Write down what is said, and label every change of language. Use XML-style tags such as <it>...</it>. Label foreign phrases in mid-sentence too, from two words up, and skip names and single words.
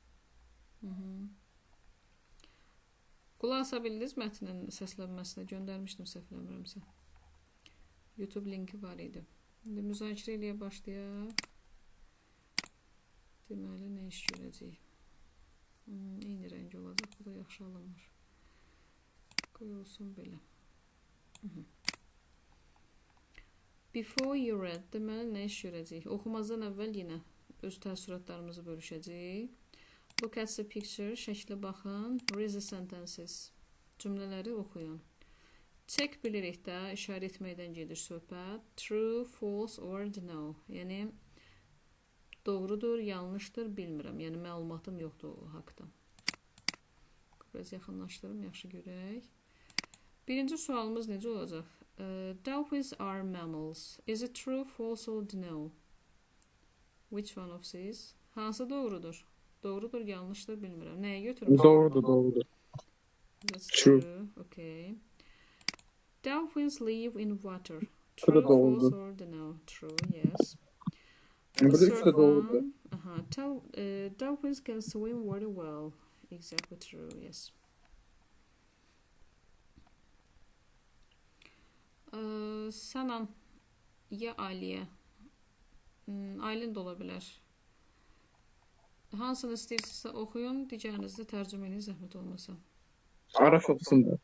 <az>Qulaq asa bildiniz mətnin səslənməsinə göndərmişdim səhv eləmirəmsə. YouTube linki var idi. İndi müzakirə eləyə başlayaq. Deməli nə iş görəcəyik? Eyni rəng olacaq. Bu da yaxşı alınmır. Qoy olsun belə.</az> <en>Before you read.</en> <az>Deməli nə iş görəcəyik? Oxumazdan əvvəl yenə öz təəssüratlarımızı bölüşəcəyik.</az> <en>Look at the picture.</en> <az>Şəklə baxın.</az> <en>Read the sentences.</en> <az>Cümlələri oxuyun. Check bilirik də, işarə etməkdən gedir söhbət.</az> <en>True, false or no.</en> <az>Yəni, doğrudur, yanlışdır, bilmirəm. Yəni, məlumatım yoxdur o haqda. Biraz yaxınlaşdırım, yaxşı görək. Birinci sualımız necə olacaq?</az> <en>Dolphins are mammals. Is it true, false or no? Which one of these?</en> <az>Hansı doğrudur? Doğrudur, yanlışdır, bilmirəm. Nəyə götürmüşəm? Doğrudur.</az> <en>That's true. Okay. Dolphins live in water. True, True, false, or no? True, yes.</en> <az>Burada</az> <en>The</en> <az>üç</az> <en>third</en> <az>de doğrudur.</az> <en>one, dolphins can swim very well. Exactly true, yes.</en> <az>Sənan, ya Aliyə? Aylin də ola bilər. Hansını istəyirsinizsə oxuyun, digərinizdə tərcümə edin, zəhmət olmasa. Araş oxusun da.</az>